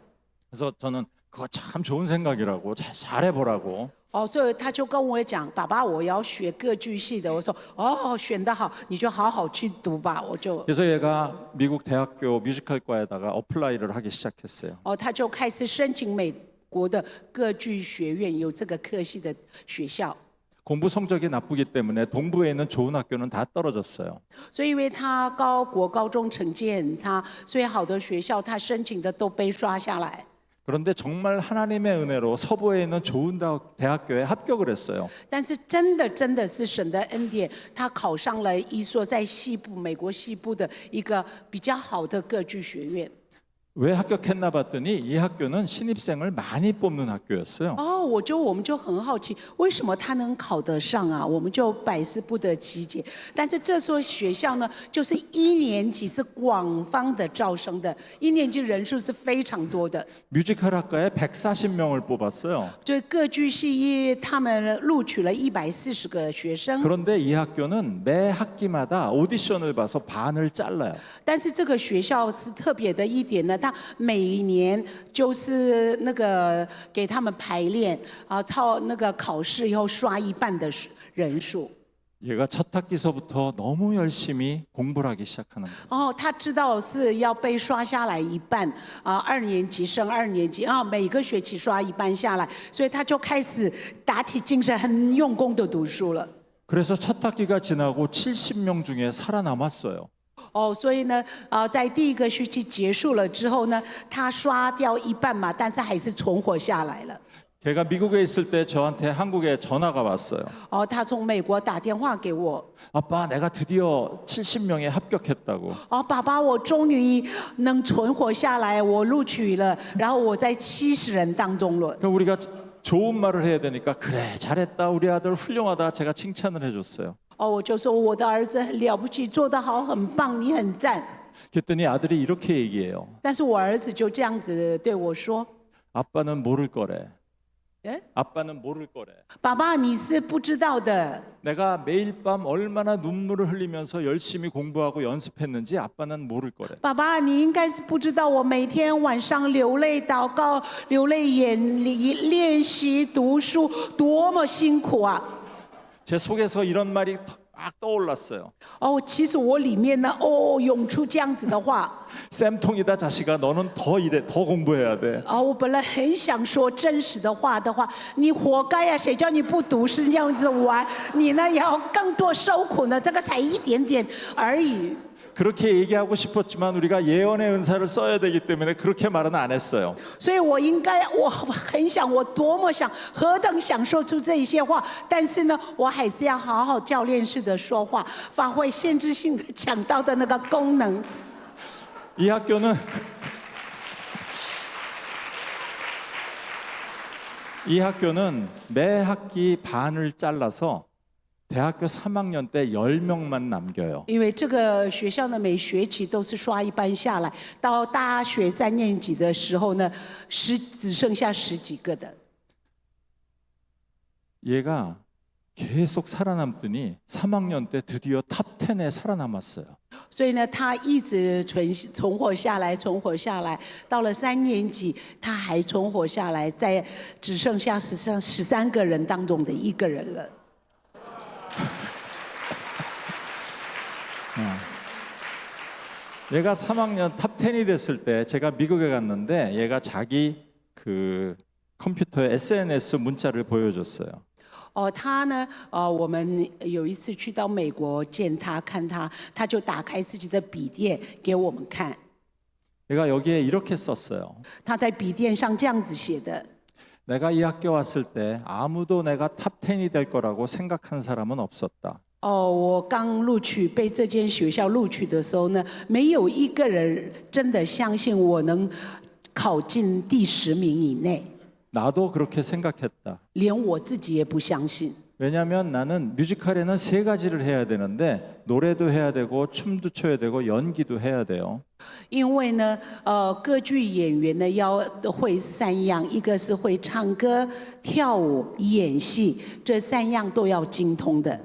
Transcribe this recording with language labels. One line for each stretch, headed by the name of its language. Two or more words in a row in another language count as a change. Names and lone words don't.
Korean: 그래서 저는 그거 참 좋은 생각이라고 잘해보라고.
Chinese: 哦，所以他就跟我讲，爸爸，我要学歌剧系的。我说，哦，选得好，你就好好去读吧。我就，
Korean: 그래서 얘가 미국 대학교 뮤지컬과에다가 어플라이를 하기 시작했어요.
Chinese: 哦，他就开始申请美国的歌剧学院，有这个科系的学校。
Korean: 공부 성적이 나쁘기 때문에 동부에 있는 좋은 학교는 다 떨어졌어요.
Chinese: 所以因为他高中成绩很差，所以好的学校他申请的都被刷下来。
Korean: 그런데 정말 하나님의 은혜로 서부에 있는 좋은 대학교에 합격을 했어요.
Chinese: 但是真的是神的恩典，他考上了一所在西部美国西部的一个比较好的歌剧学院。
Korean: 왜 합격했나 봤더니 이 학교는 신입생을 많이 뽑는 학교였어요.
Chinese: 哦，我们就很好奇，为什么他能考得上啊？我们就百思不得其解。但是这所学校呢，就是1年级是广泛的招生的，1年级人数是非常多的。
Korean: 뮤지컬 학과에 140명을 뽑았어요.
Chinese: 就歌剧系他们录取了140个学生，
Korean: 그런데 이 학교는 매 학기마다 오디션을 봐서 반을 잘라요.
Chinese: 但是这个学校是特别的一点呢，他每年就是那个给他们排练啊，那个考试以后刷一半的人数。
Korean: 얘가 첫 학기서부터 너무 열심히 공부를 하기 시작하는 거예요.
Chinese: 哦，他知道是要被刷下来一半啊，2年级升2年级啊，每个学期刷一半下来，所以他就开始打起精神，很用功的读书了。
Korean: 그래서 첫 학기가 지나고 70명 중에 살아남았어요.
Chinese: 哦，所以呢，在第1个学期结束了之后呢，他刷掉一半嘛，但是还是存活下来了。
Korean: 걔가 미국에 있을 때 저한테 한국에 전화가 왔어요.
Chinese: 哦，他从美国打电话给我，
Korean: 아빠, 내가 드디어 70명에 합격했다고.
Chinese: 哦，爸爸，我终于能存活下来，我录取了，然后我在70人当中了。
Korean: 그럼 우리가 좋은 말을 해야 되니까 그래 잘했다 우리 아들 훌륭하다 제가 칭찬을 해줬어요.
Chinese: 我就说我的儿子很了不起，做得好，很棒，你很赞。
Korean: 그랬더니 아들이 이렇게 얘기해요.
Chinese: 但是我儿子就这样子对我说
Korean: 아빠는 모를 거래.
Chinese: ：“哎，
Korean: 아빠는 모를 거래.
Chinese: 爸爸，你是不知道的。
Korean: 내가 매일 밤 얼마나 눈물을 흘리면서 열심히 공부하고 연습했는지 아빠는 모를 거래.
Chinese: 爸爸，你应该是不知道，我每天晚上流泪祷告、流泪练习读书，多么辛苦啊！
Korean: 제 속에서 이런 말이 막 떠올랐어요.
Chinese: 其实我里面呢，涌出这样子的话。
Korean: 쌤통이다 자식아, 너는 더 일해, 더 공부해야 돼.
Chinese: 我本来很想说真实的话，你活该呀、谁叫你不读是这样子玩？你呢也要更多受苦呢，这个才一点点而已。
Korean: 그렇게 얘기하고 싶었지만 우리가 예언의 은사를 써야 되기 때문에 그렇게 말은 안 했어요.
Chinese: 所以我很想，我多么想，何等想说出这一些话，但是呢，我还是要好好教练式的说话，发挥限制性的讲道的那个功能。
Korean: 이 학교는 매 학기 반을 잘라서 대학교 3학년 때 10명만 남겨요.
Chinese: 因为这个学校呢，每学期都是刷一班下来，到大学3年级的时候呢，只剩下10几个的。
Korean: 얘가 계속 살아남더니 3학년 때 드디어 탑 10에 살아남았어요.
Chinese: 所以呢，他一直存活下来，到了3年级，他还存活下来，只剩下13个人当中的一个人了。
Korean: 얘가 3학년 탑 10이 됐을 때 제가 미국에 갔는데 얘가 자기 그 컴퓨터에 SNS 문자를 보여줬어요.
Chinese: 他呢，我们有一次去到美国见他，看他，他就打开自己的笔电给我们看。
Korean: 얘가 여기에 이렇게 썼어요.
Chinese: 他在笔电上这样子写的。
Korean: 내가 이 학교 왔을 때 아무도 내가 탑 10이 될 거라고 생각한 사람은 없었다.
Chinese: 我刚被这间学校录取的时候呢，没有一个人真的相信我能考进第10名以内。
Korean: 나도 그렇게 생각했다.
Chinese: 连我自己也不相信。
Korean: 왜냐하면 나는 뮤지컬에는 3가지를 해야 되는데 노래도 해야 되고 춤도 춰야 되고 연기도 해야 돼요.
Chinese: 因为呢，歌剧演员呢要会3样，一个是会唱歌、跳舞、演戏，这3样都要精通的。